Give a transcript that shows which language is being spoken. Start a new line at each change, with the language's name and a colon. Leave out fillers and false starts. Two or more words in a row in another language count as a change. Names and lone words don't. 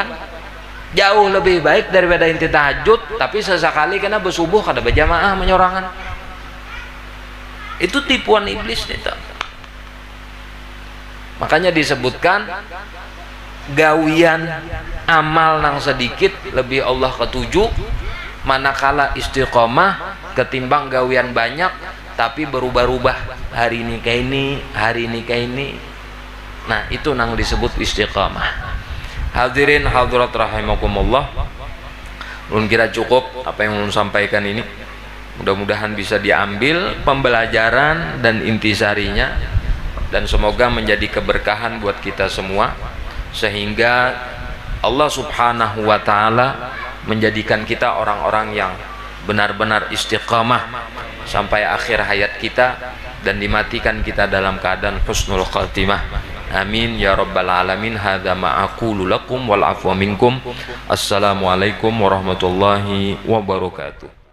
Banjar: Jauh lebih baik daripada inti tahajud tapi sesekali kena bersubuh kada berjamaah menyorangan. Itu tipuan iblis itu. Makanya disebutkan gawian amal nang sedikit lebih Allah ketuju, manakala istiqomah ketimbang gawian banyak tapi berubah-ubah, hari ini kayak ini, hari ini kayak ini. Nah itu nang disebut istiqamah. Hadirin hadirat rahimakumullah, ulun kira cukup apa yang ulun sampaikan ini.
Indonesian: Mudah-mudahan bisa diambil pembelajaran dan intisarinya, dan semoga menjadi keberkahan buat kita semua, sehingga Allah
Arabic: سبحانه وتعالى
Indonesian: menjadikan kita orang-orang yang benar-benar istiqamah sampai akhir hayat kita, dan dimatikan kita dalam keadaan
Arabic: حسن الخاتمة. آمين يا رب العالمين. هذا ما أقول لكم والعفو منكم. السلام عليكم ورحمة الله وبركاته.